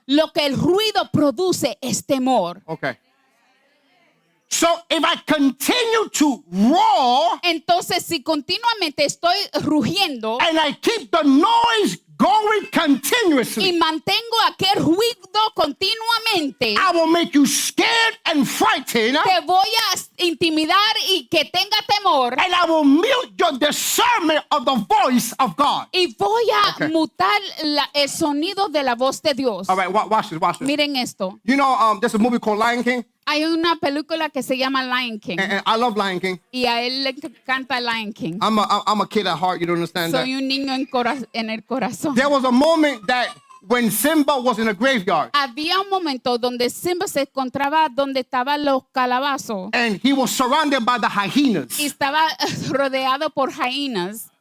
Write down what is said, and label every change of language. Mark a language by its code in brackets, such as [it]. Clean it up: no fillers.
[es] lo que el ruido produce es temor. [en] Okay. So if I continue to roar [es] Entonces, si continuamente estoy rugiendo [en] and I keep the noise going [es] y [en] continuously, [es] mantengo aquel ruido continuamente, [en] I will make you scared and frightened, [es] te voy a intimidar y que tenga temor. [en] and I will mute your discernment of the voice of God. [es] Y voy a [en] Okay. [es] mutar el sonido de la voz de Dios. [en] All right, watch this, watch this. [es] Miren esto. [en] You know, there's a movie called Lion King, [es] Hay una película que se llama Lion King. [en] and I love Lion King. [es] Y a él le encanta Lion King. [en] I'm a kid at heart, you don't understand that. [es] Soy un niño en el corazón. [en] There was a moment that when Simba was in a graveyard, [es] Había un momento donde Simba se encontraba donde estaban los calabazos [en] and he was surrounded by the hyenas. [es] y estaba rodeado por hyenas.